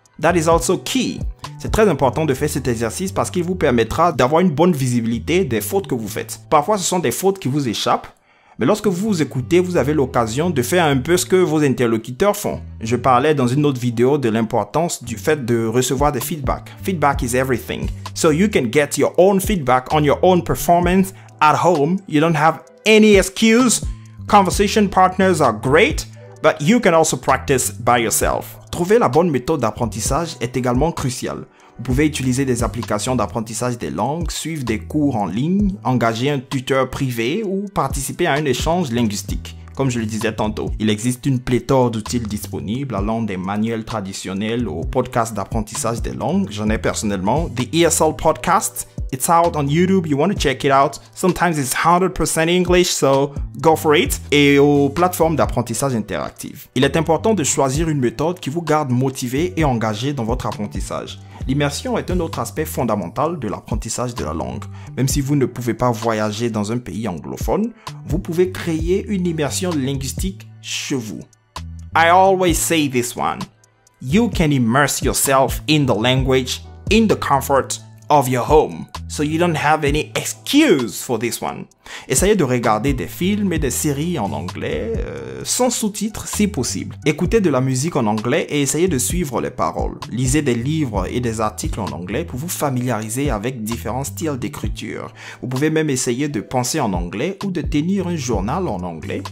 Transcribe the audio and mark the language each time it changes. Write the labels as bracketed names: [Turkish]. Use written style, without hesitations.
[English] That is also key. [French] C'est très important de faire cet exercice parce qu'il vous permettra d'avoir une bonne visibilité des fautes que vous faites. Parfois, ce sont des fautes qui vous échappent, mais lorsque vous vous écoutez, vous avez l'occasion de faire un peu ce que vos interlocuteurs font. Je parlais dans une autre vidéo de l'importance du fait de recevoir des feedbacks. [English] Feedback is everything. So you can get your own feedback on your own performance at home. You don't have any excuse. Conversation partners are great, but you can also practice by yourself. [French] Trouver la bonne méthode d'apprentissage est également crucial. Vous pouvez utiliser des applications d'apprentissage des langues, suivre des cours en ligne, engager un tuteur privé ou participer à un échange linguistique. Comme je le disais tantôt, il existe une pléthore d'outils disponibles allant des manuels traditionnels aux podcasts d'apprentissage des langues. J'en ai personnellement. [English] The ESL Podcast, it's out on YouTube, you want to check it out. Sometimes it's 100% English, so go for it. [French] Et aux plateformes d'apprentissage interactif. Il est important de choisir une méthode qui vous garde motivé et engagé dans votre apprentissage. L'immersion est un autre aspect fondamental de l'apprentissage de la langue. Même si vous ne pouvez pas voyager dans un pays anglophone, vous pouvez créer une immersion linguistique chez vous. [English] I always say this one. You can immerse yourself in the language in the comfort of your home. So you don't have any excuse for this one. [French] Essayez de regarder des films et des séries en anglais, sans sous-titres si possible. Écoutez de la musique en anglais et essayez de suivre les paroles. Lisez des livres et des articles en anglais pour vous familiariser avec différents styles d'écriture. Vous pouvez même essayer de penser en anglais ou de tenir un journal en anglais.